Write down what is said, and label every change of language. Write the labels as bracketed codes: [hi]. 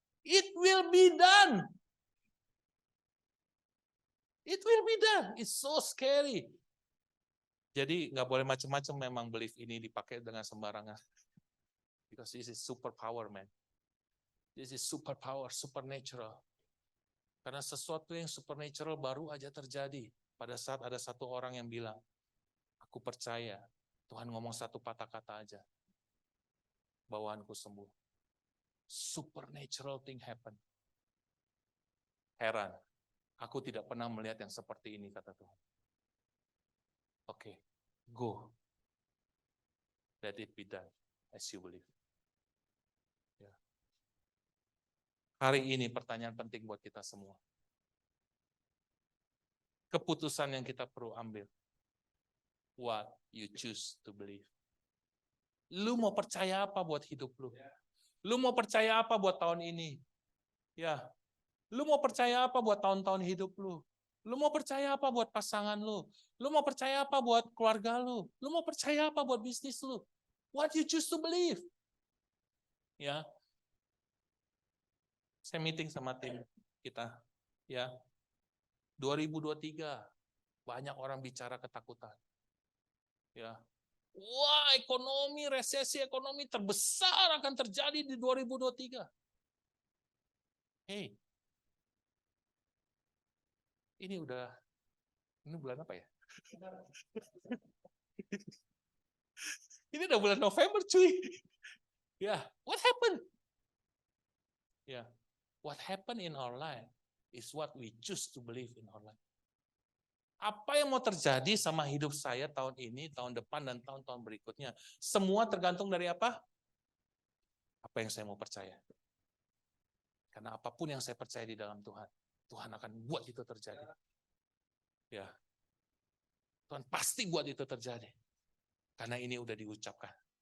[en] It will be done. It will be done. It's so scary. [id] Jadi nggak boleh macam-macam memang belief ini dipakai dengan sembarangan. [en] Because this is super power, man. This is super power, supernatural. [id] Karena sesuatu yang supernatural baru aja terjadi pada saat ada satu orang yang bilang, aku percaya Tuhan ngomong satu patah kata aja, bawaanku sembuh. [en] Supernatural thing happen. [id] Heran, aku tidak pernah melihat yang seperti ini, kata Tuhan. [en] Oke, go. Let it be done as you believe. Ya. [id] Hari ini pertanyaan penting buat kita semua. Keputusan yang kita perlu ambil. [en] What you choose to believe. [id] Lu mau percaya apa buat hidup lu? Lu mau percaya apa buat tahun ini? Ya. Lu mau percaya apa buat tahun-tahun hidup lu? Lu mau percaya apa buat pasangan lu? Lu mau percaya apa buat keluarga lu? Lu mau percaya apa buat bisnis lu? [en] What you choose to believe. Ya. [id] Saya meeting sama tim kita. Ya. 2023 banyak orang bicara ketakutan. Ya. Wah, ekonomi, resesi ekonomi terbesar akan terjadi di 2023. Hey, ini bulan apa ya? Ini udah bulan November, cuy. Ya, [en] what happened? Ya, what happened in our life is what we choose to believe in our life. [id] Apa yang mau terjadi sama hidup saya tahun ini, tahun depan, dan tahun-tahun berikutnya, semua tergantung dari apa? Apa yang saya mau percaya. Karena apapun yang saya percaya di dalam Tuhan, Tuhan akan buat itu terjadi. Ya, Tuhan pasti buat itu terjadi. Karena ini udah diucapkan.